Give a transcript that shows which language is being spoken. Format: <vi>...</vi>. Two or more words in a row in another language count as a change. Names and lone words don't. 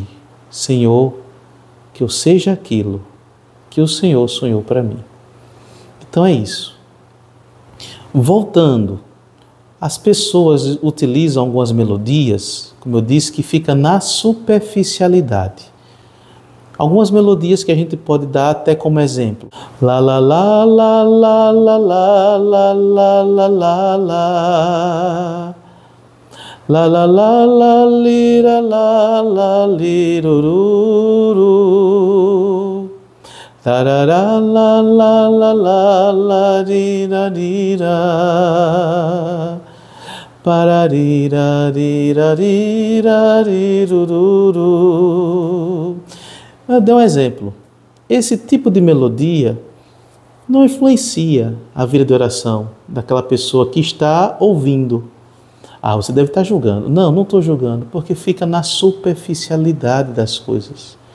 <pt>Senhor, que eu seja aquilo que o Senhor sonhou para mim. Então é isso. Voltando, as pessoas utilizam algumas melodias, como eu disse, que fica na superficialidade. Algumas melodias que a gente pode dar até como exemplo. La la la la la la la la la la la la. La la la la lira la la lirururu. Tarara la la la la la lira lira. Pararira lira lira lirururu. Eu dei um exemplo. Esse tipo de melodia não influencia a vida de oração daquela pessoa que está ouvindo. Ah, você deve estar julgando. Não, não estou julgando, porque fica na superficialidade das coisas.</pt>